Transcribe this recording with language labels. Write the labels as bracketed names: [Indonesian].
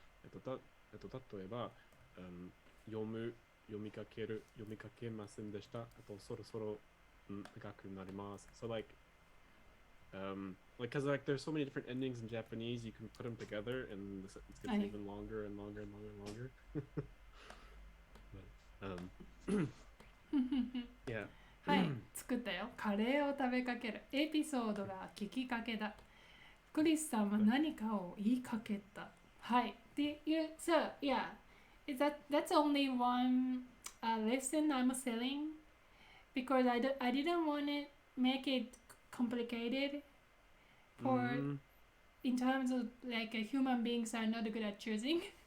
[Japanese] 例えば、読みかけませんでした。そろそろ長くなります。 [English] So because like there's so many different endings in Japanese, you can put them together and the sentence gets even longer and longer and longer and longer. Yeah. [Japanese] はい、作ったよ。カレーを食べかける。エピソードが聞きかけだ。クリスさんは何かを言いかけた。はい。 [English] So, yeah, that's only one lesson I'm selling because I didn't want to make it complicated in terms of like human beings are not good at choosing.